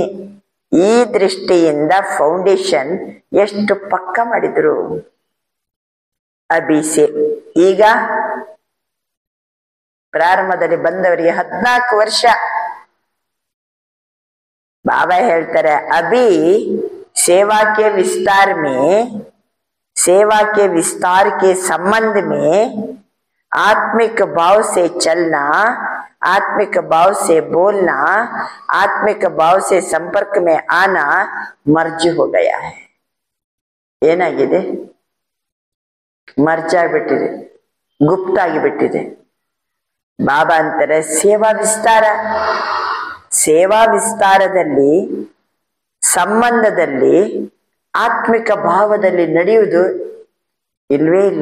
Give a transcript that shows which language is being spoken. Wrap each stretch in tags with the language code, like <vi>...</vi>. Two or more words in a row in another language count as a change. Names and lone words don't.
<kn>ಈ ದೃಷ್ಟಿಯಿಂದ ಫೌಂಡೇಶನ್ ಎಷ್ಟು ಪಕ್ಕ ಮಾಡಿದ್ರು. ಅಭಿಸೆ ಈಗ ಪ್ರಾರಂಭದಲ್ಲಿ ಬಂದವರಿಗೆ 14 ವರ್ಷ.</kn> <hi>बाबा ಹೇಳ್ತಾರೆ अभी सेवा के विस्तार में, सेवा के विस्तार के संबंध में आत्मिक भाव से चलना, आत्मिक भाव से बोलना, आत्मिक भाव से संपर्क में आना मर्ज हो गया है.</hi> <kn>ಏನಾಗಿದೆ? ಮರ್ಜ್ ಆಗಿಬಿಟ್ಟಿದೆ, ಗುಪ್ತ ಆಗಿಬಿಟ್ಟಿದೆ. ಬಾಬಾ ಅಂತಾರೆ ಸೇವಾ ವಿಸ್ತಾರ. ಸೇವಾ ವಿಸ್ತಾರದಲ್ಲಿ ಸಂಬಂಧದಲ್ಲಿ ಆತ್ಮಿಕ ಭಾವದಲ್ಲಿ ನಡೆಯುವುದು ಇಲ್ವೇ ಇಲ್ಲ.</kn>